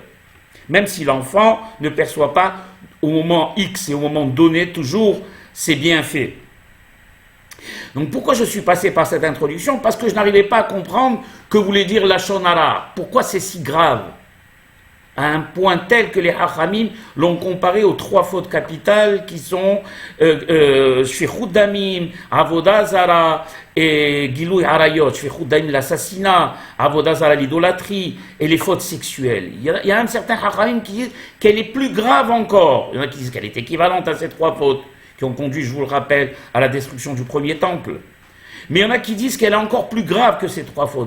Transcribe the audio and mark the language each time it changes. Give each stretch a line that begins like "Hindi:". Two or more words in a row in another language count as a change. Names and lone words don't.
French: Même si l'enfant ne perçoit pas au moment X et au moment donné toujours ses bienfaits. Donc pourquoi je suis passé par cette introduction? Parce que je n'arrivais pas à comprendre que voulait dire
Hebrew: לשון הרע.
French: Pourquoi c'est si grave? À un point tel que les Hachamim l'ont comparé aux 3 fautes capitales qui sont
Hebrew: שפיכות דמים, עבודה זרה
French: et
Hebrew: גילוי עריות. שפיכות דמים,
French: l'assassinat,
Hebrew: עבודה זרה,
French: l'idolâtrie et les fautes sexuelles. Il y a un certain Hachamim qui dit qu'elle est plus grave encore. Il y en a qui disent qu'elle est équivalente à ces 3 fautes qui ont conduit, je vous le rappelle, à la destruction du premier temple. Mais il y en a qui disent qu'elle est encore plus grave que ces 3 fautes.